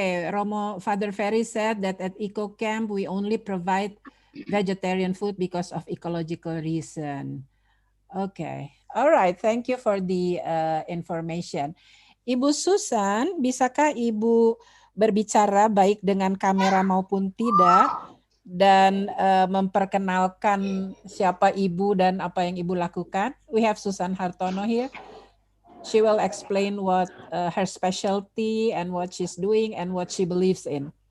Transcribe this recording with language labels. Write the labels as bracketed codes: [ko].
[en] Romo Father Ferry said that at Eco Camp we only provide vegetarian food because of ecological reason. Okay, all right. Thank you for the information. [id] Ibu Susan, bisakah Ibu berbicara baik dengan kamera maupun tidak dan memperkenalkan siapa Ibu dan apa yang Ibu lakukan? [en] We have Susan Hartono here. She will explain what her specialty and what she's doing and what she believes in.